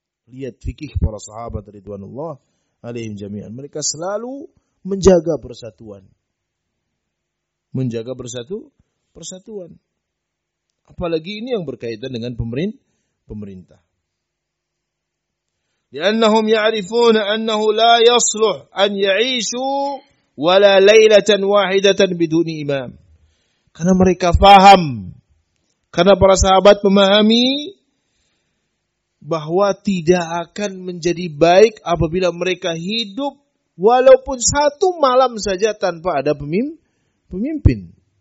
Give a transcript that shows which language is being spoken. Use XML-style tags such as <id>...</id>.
<id>Lihat fikih para sahabat</id> <ar>ridwanullah alaihim jami'an.</ar> <id>Mereka selalu menjaga persatuan. Menjaga persatuan. Apalagi ini yang berkaitan dengan pemerintah.</id> <ar>لأنهم يعرفون أنه لا يصلح أن يعيشوا ولا ليلة واحدة بدون إمام.</ar> <id>Karena mereka faham, karena para sahabat memahami bahwa tidak akan menjadi baik apabila mereka hidup walaupun satu malam saja tanpa ada pemimpin.</id>